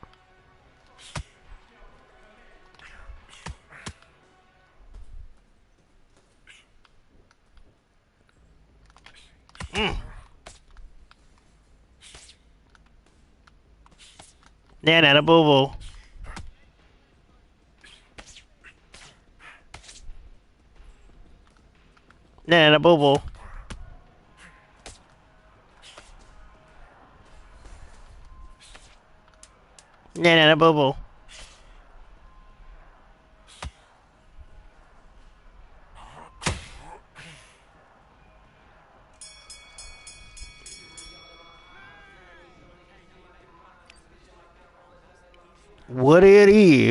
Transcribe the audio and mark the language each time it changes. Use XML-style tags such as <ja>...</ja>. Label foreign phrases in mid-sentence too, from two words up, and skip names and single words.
<en>Mm. Nana boo boo. Nana boo boo. Nana boo boo. What it is?</en>